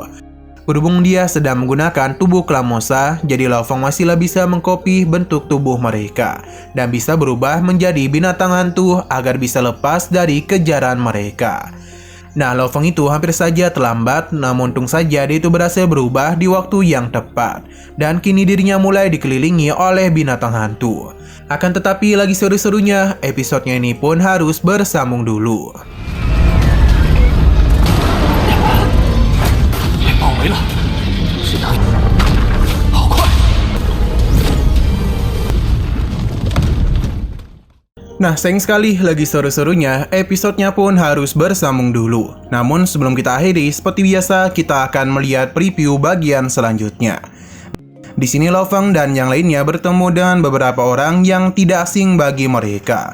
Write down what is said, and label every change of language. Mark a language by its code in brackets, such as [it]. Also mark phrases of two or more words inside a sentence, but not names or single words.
[id] Berhubung dia sedang menggunakan tubuh Klamosa, jadi Lo Feng masihlah bisa mengkopi bentuk tubuh mereka dan bisa berubah menjadi binatang hantu agar bisa lepas dari kejaran mereka. Nah, Lo Feng itu hampir saja terlambat, namun untung saja dia itu berhasil berubah di waktu yang tepat. Dan kini dirinya mulai dikelilingi oleh binatang hantu. Akan tetapi lagi seru-serunya, episodenya ini pun harus bersambung dulu. [zh] 包围了，是能，好快！ [id] Nah, sayang sekali lagi seru-serunya, episodenya pun harus bersambung dulu. Namun sebelum kita akhiri, seperti biasa kita akan melihat preview bagian selanjutnya. Di sini Lo Feng dan yang lainnya bertemu dengan beberapa orang yang tidak asing bagi mereka.